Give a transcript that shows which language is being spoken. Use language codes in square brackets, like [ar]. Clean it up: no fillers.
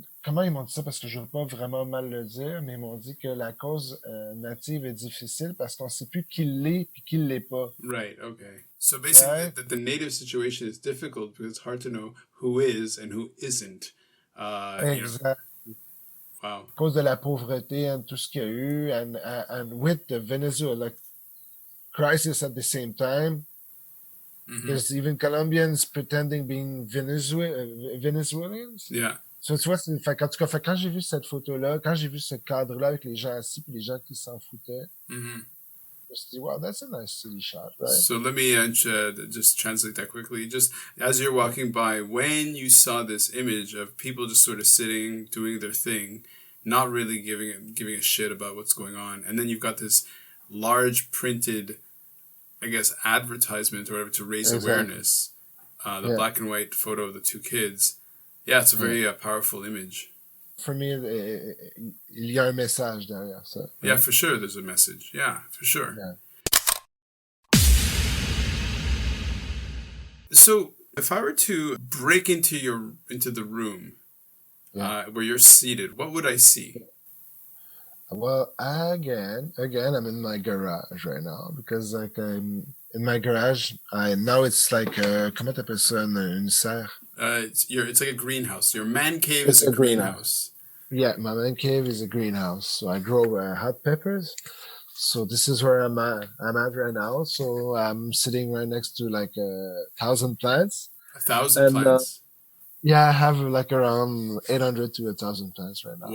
[fr] Comment ils m'ont dit ça, parce que je veux pas vraiment mal le dire, mais ils m'ont dit que la cause native est difficile parce qu'on sait plus qui l'est puis qui l'est pas. [en] Right, okay. So basically, the native situation is difficult because it's hard to know who is and who isn't. Exactly. Wow. [fr] À cause de la pauvreté [en] and [fr] tout ce qu'il y a eu, [en] and with the Venezuela crisis at the same time, there's even Colombians pretending being Venezuelans. Yeah. [fr] So, tu vois, en tout cas, quand j'ai vu cette photo-là, quand j'ai vu ce cadre-là avec les gens assis puis les gens qui s'en foutaient, je me suis dit, [en] wow, that's a nice city shot, right? So let me just translate that quickly. Just as you're walking by, when you saw this image of people just sort of sitting, doing their thing, not really giving a shit about what's going on, and then you've got this large printed, I guess, advertisement or whatever to raise awareness, the black and white photo of the two kids. Yeah, it's a very powerful image. For me, [fr] il y a un message derrière ça. [en] Yeah, for sure, there's a message. Yeah, for sure. Yeah. So if I were to break into the room Yeah. where you're seated, what would I see? Well, again, I'm in my garage right now because like I'm in my garage. I now it's like [fr] comment t'appelles ça une serre. [en] It's like a greenhouse. Your man cave is It's a a greenhouse. greenhouse. Yeah, my man cave is a greenhouse. So I grow hot peppers. So this is where I'm at. I'm at right now. So I'm sitting right next to like 1,000 plants, 1,000 and plants. yeah, I have like around 800 to 1,000 plants right now.